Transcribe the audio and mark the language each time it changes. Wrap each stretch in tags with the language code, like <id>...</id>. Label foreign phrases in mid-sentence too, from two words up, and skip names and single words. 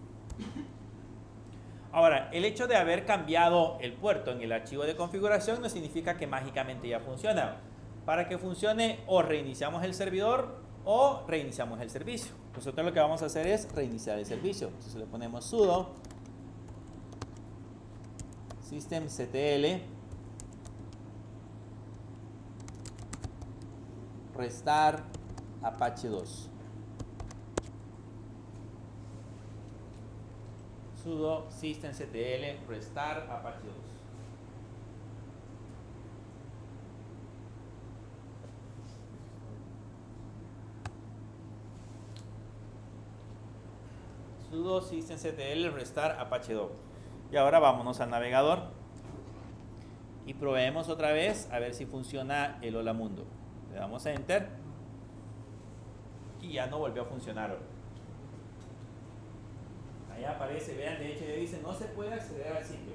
<es>Ahora, el hecho de haber cambiado el puerto en el archivo de configuración no significa que mágicamente ya funciona. Para que funcione, o reiniciamos el servidor o reiniciamos el servicio. Nosotros lo que vamos a hacer es reiniciar el servicio. Entonces le ponemos sudo systemctl restart apache 2. Sudo systemctl restart apache 2. Sudo systemctl restart apache 2. Y ahora vámonos al navegador y probemos otra vez a ver si funciona el Hola Mundo. Le damos a Enter y ya no volvió a funcionar. Ahí aparece, vean, de hecho ya dice no se puede acceder al sitio.</es>